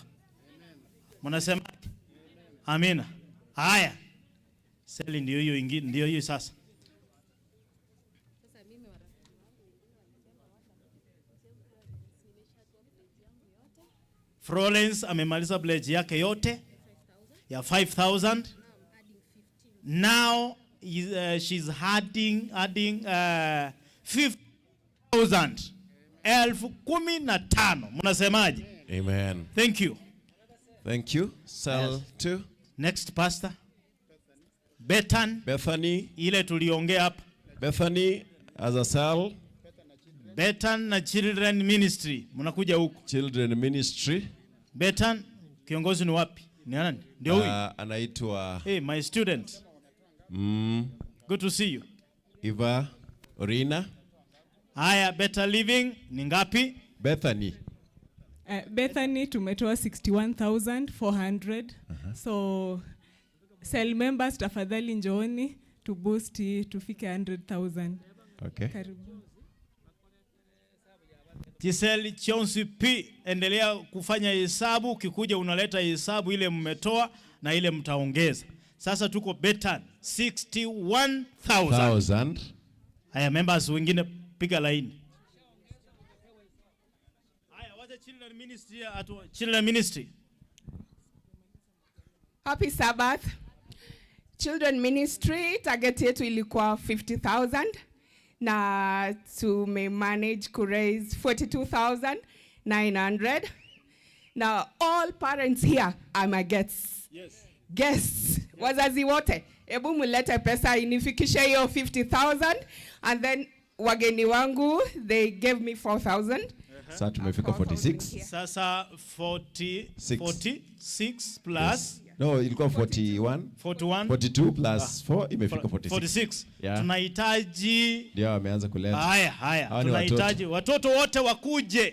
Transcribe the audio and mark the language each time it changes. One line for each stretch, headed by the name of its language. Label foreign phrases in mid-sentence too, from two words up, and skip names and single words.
Swahili: Mnasema amina. Haya. Seli ndio hiyo ingine, ndio hiyo sasa. Florence amemaliza pledge yake yote ya 5,000.
English: Now she's adding 50,000.
Swahili: 15,000. Mnasemaje? Amen.
English: Thank you. Thank you. Sell to next pastor. Bethany.
Swahili: Ile tuliongea hapa.
English: Bethany as a cell.
Swahili: Bethany na
English: Children Ministry.
Swahili: Mnakuja huko.
English: Children Ministry.
Swahili: Bethany kiongozi ni wapi? Ni nani? Ndio huyu. Anaitwa
English: my student. Good to see you. Eva Orina.
Swahili: Haya, Better Living ni ngapi? Bethany. Bethany tumetoa 61,400. So
English: cell members
Swahili: tafadhali njooni
English: to boost
Swahili: tufike 100,000. Okay. Karibu. Tisel Chonsi P, endelea kufanya hesabu, ukikuja unaleta hesabu ile mmetoa na ile mtaongeza. Sasa tuko Bethany 61,000. Haya, members wengine piga laini. Haya, wacha
English: Children Ministry Children Ministry. Happy Sabbath. Children Ministry target
Swahili: yetu ilikuwa 50,000 na tumemanage ku raise 42,900.
English: Now all parents here are my guests. Guests.
Swahili: Wazazi wote. Ebu mulete pesa inifikishe hiyo 50,000
English: and then
Swahili: wageni wangu
English: they gave me
Swahili: 4,000. Sasa tumefika 46. Sasa 46 plus No, ilikuwa 41. 42 plus 4 imefika 46. Yeah. Tunahitaji ndio wameanza kuleta. Haya. Tunahitaji watoto wote wakuje.